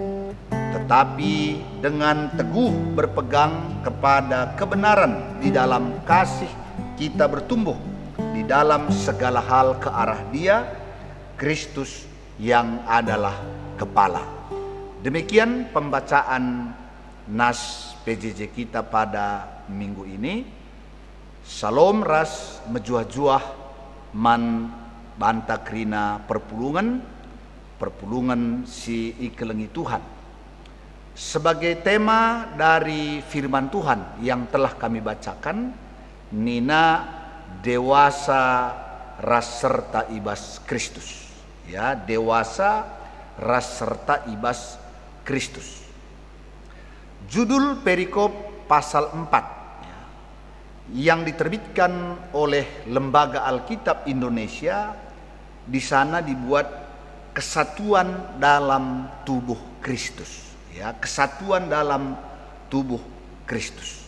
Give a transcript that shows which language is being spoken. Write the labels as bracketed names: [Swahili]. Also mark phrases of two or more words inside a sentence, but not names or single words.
[Indonesian] tetapi dengan teguh berpegang kepada kebenaran di dalam kasih kita bertumbuh di dalam segala hal ke arah Dia, Kristus yang adalah kepala. Demikian pembacaan nas PJJ kita pada minggu ini. [Batak Karo] Salam ras mejuah-juah man banta kerina perpulungan si ikelengi Tuhan. [Indonesian] Sebagai tema dari firman Tuhan yang telah kami bacakan, [Batak Karo] nina dewasa ras serta ibas Kristus. Ya, dewasa ras serta ibas Kristus. [Indonesian] Judul perikop pasal 4 yang diterbitkan oleh Lembaga Alkitab Indonesia, di sana dibuat kesatuan dalam tubuh Kristus. Ya, kesatuan dalam tubuh Kristus.